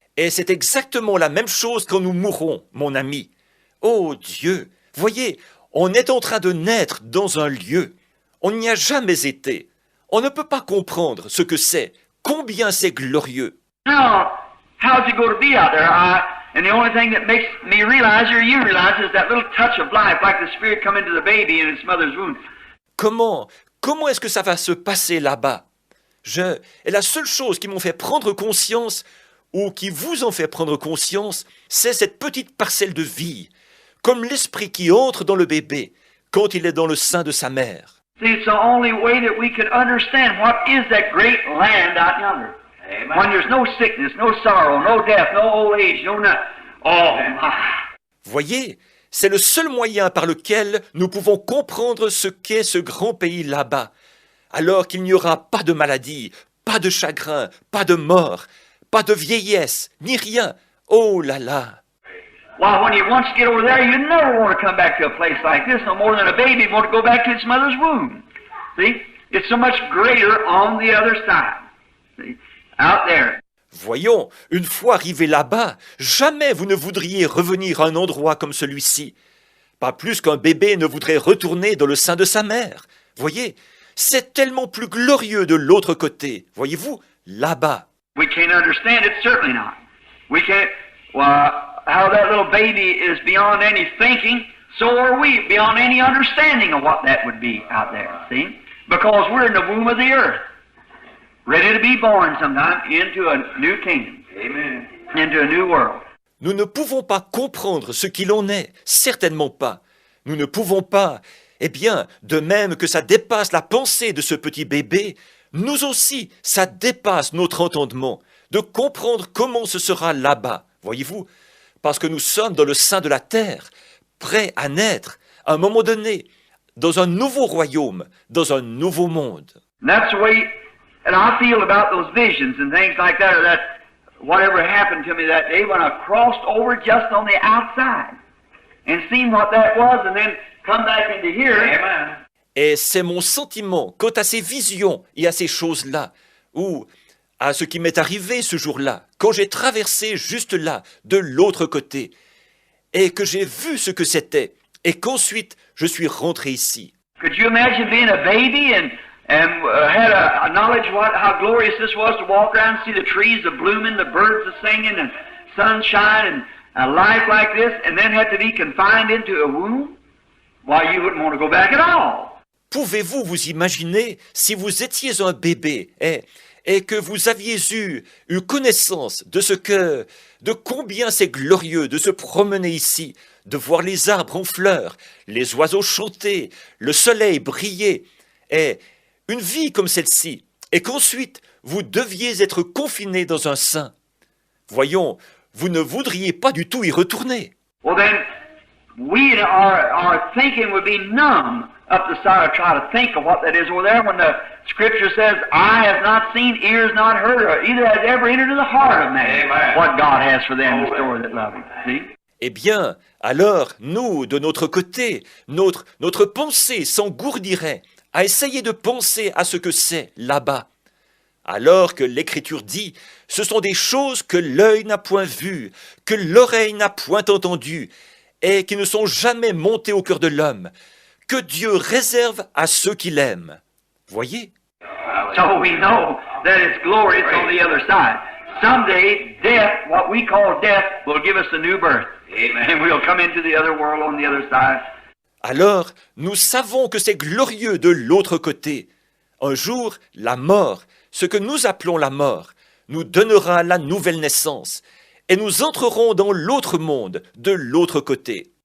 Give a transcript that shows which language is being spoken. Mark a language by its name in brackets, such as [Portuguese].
[French] Et c'est exactement la même chose quand nous mourrons, mon ami. Oh Dieu, voyez, on est en train de naître dans un lieu. On n'y a jamais été. On ne peut pas comprendre ce que c'est, combien c'est glorieux. [English] Now, how's it going to be out there? And the only thing that makes me realize, or you realize, is that little touch of life, like the Spirit come into the baby in its mother's womb. [French] comment est-ce que ça va se passer là-bas? Et la seule chose qui m'ont fait prendre conscience, ou qui vous ont fait prendre conscience, c'est cette petite parcelle de vie, comme l'esprit qui entre dans le bébé quand il est dans le sein de sa mère. [English] See, it's the only way that we can understand what is that great land out yonder. Amen. When there's no sickness, no sorrow, no death, no old age, no nothing. Oh, my. [French] Voyez, c'est le seul moyen par lequel nous pouvons comprendre ce qu'est ce grand pays là-bas, alors qu'il n'y aura pas de maladie, pas de chagrin, pas de mort, pas de vieillesse, ni rien. Oh là là! [English] Well, when you once get over there, you never want to come back to a place like this no more than a baby want to go back to its mother's womb. See? It's so much greater on the other side. See? Out there. [French] Voyons, une fois arrivé là-bas, jamais vous ne voudriez revenir à un endroit comme celui-ci. Pas plus qu'un bébé ne voudrait retourner dans le sein de sa mère. Voyez, c'est tellement plus glorieux de l'autre côté. Voyez-vous, là-bas. [English] We can't understand it, certainly not. We can't, well, how that little baby is beyond any thinking, so are we beyond any understanding of what that would be out there, see? Because we're in the womb of the earth, ready to be born sometime into a new kingdom. Amen. Into a new world. [French] Nous ne pouvons pas comprendre ce qu'il en est, certainement pas. Nous ne pouvons pas, eh bien, de même que ça dépasse la pensée de ce petit bébé, nous aussi, ça dépasse notre entendement, de comprendre comment ce sera là-bas, voyez-vous, parce que nous sommes dans le sein de la terre, prêts à naître, à un moment donné, dans un nouveau royaume, dans un nouveau monde. [English] And that's the way, and I feel about those visions and things like that, or that whatever happened to me that day when I crossed over just on the outside and seen what that was and then come back into here. Amen. [French] Et c'est mon sentiment quant à ces visions et à ces choses-là, ou à ce qui m'est arrivé ce jour-là, quand j'ai traversé juste là, de l'autre côté, et que j'ai vu ce que c'était, et qu'ensuite je suis rentré ici. [English] Could you imagine being a baby and had a knowledge how glorious this was to walk around and see the trees a blooming, the birds a singing, and sunshine, and a life like this, and then had to be confined into a womb? Why, you wouldn't want to go back at all. [French] Pouvez-vous vous imaginer si vous étiez un bébé et que vous aviez eu connaissance de combien c'est glorieux de se promener ici, de voir les arbres en fleurs, les oiseaux chanter, le soleil briller, et une vie comme celle-ci, et qu'ensuite vous deviez être confiné dans un sein. Voyons, vous ne voudriez pas du tout y retourner. [English] Well then, our thinking would be numb up the side, try to think of what that is over there when the Scripture says, eye has not seen, ears not heard, or either has ever entered into the heart of man. Amen. What God has for them in store that love Him. See? [French] Eh bien, alors, nous, de notre côté, notre pensée s'engourdirait à essayer de penser à ce que c'est là-bas. Alors que l'Écriture dit, ce sont des choses que l'œil n'a point vues, que l'oreille n'a point entendues, et qui ne sont jamais montées au cœur de l'homme, que Dieu réserve à ceux qui l'aiment. Voyez? [English] So we know that it's glorious on the other side. Someday, death, what we call death, will give us a new birth. Amen. And we'll come into the other world on the other side. [French] Alors, nous savons que c'est glorieux de l'autre côté. Un jour, la mort, ce que nous appelons la mort, nous donnera la nouvelle naissance, et nous entrerons dans l'autre monde, de l'autre côté.